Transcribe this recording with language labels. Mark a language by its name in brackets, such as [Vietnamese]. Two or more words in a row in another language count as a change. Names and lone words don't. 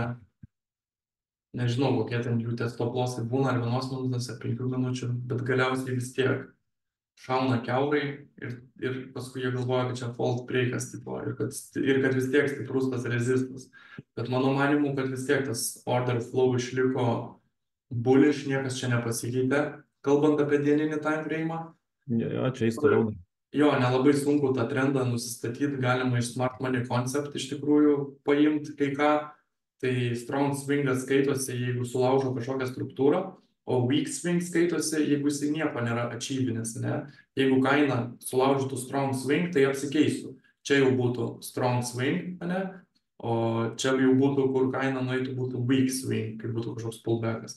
[Lithuanian] Nežinau, kokie ten jų tie [English] stop lossai [Lithuanian] būna, ar 1 minutės, ar 5 minučių, bet galiausiai vis tiek šauna kiaurai ir paskui jie galvoja, kad čia [English] fault breakas [Lithuanian] tipo, ir kad vis tiek stiprus tas rezistas. Bet mano manimu, kad vis tiek tas [English] order flow [Lithuanian] išliko bullish, niekas čia nepasikeitė, kalbant apie dieninį [English] time frame. [Lithuanian] jo, čia jis toliau. Jo, nelabai sunku tą trendą nusistatyti, galima iš [English] smart money concept [Lithuanian] iš tikrųjų paimti kai ką. Tai [English] strong swingas [Lithuanian] skaitosi, jeigu sulaužo kažkokią struktūrą, o [English] weak swing [Lithuanian] skaitosi, jeigu jisai nieko nėra achievinęs, ne? Jeigu kaina sulaužytų [English] strong swing, [Lithuanian] tai apsikeistų. Čia jau būtų [English] strong swing, [Lithuanian] ne? O čia jau būtų, kur kaina nueitų, būtų [English] weak swing, [Lithuanian] kai būtų kažkoks pullbackas.